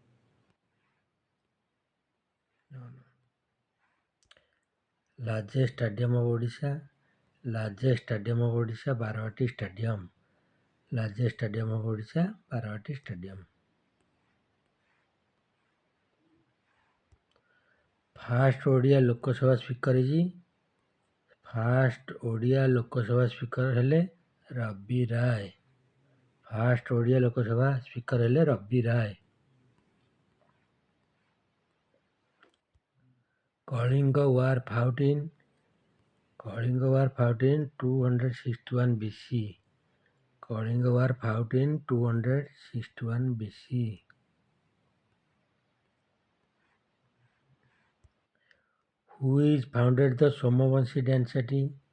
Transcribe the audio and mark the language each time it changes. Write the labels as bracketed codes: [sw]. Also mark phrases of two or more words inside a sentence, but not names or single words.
[en] Largest stadium of Odisha. Baravati Stadium. Largest stadium of Odisha, Baravati Stadium. First Odia Lok Sabha speaker is ହେଲେ ରବି ରାୟ. First Odia Lok Sabha speaker ହେଲେ ରବି ରାୟ. Kalinga War fought in 261 BC. Kalinga War fought in 261 BC. Who is founded the Somavanshi dynasty?